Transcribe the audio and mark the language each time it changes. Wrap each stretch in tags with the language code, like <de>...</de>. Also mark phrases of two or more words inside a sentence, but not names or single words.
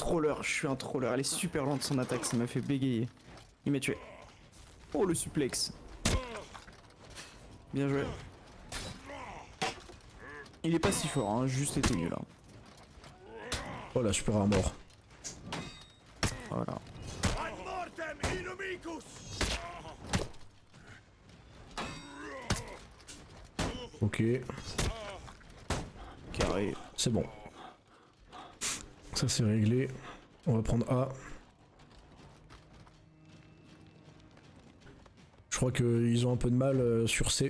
<fr>un troller, je suis un troller. Elle est super lente son attaque, ça m'a fait bégayer. Il m'a tué. Oh, le suplex. Bien joué. Il est pas si fort, hein, juste été nul. Hein. Oh la</fr> <en>super armor.</en> <fr>Voilà.</fr> <la>Ad mortem inumicus.</la> <fr>Ok. Carré. C'est bon. Ça c'est réglé. On va prendre A. Je crois qu'ils ont un peu de mal sur C.</fr>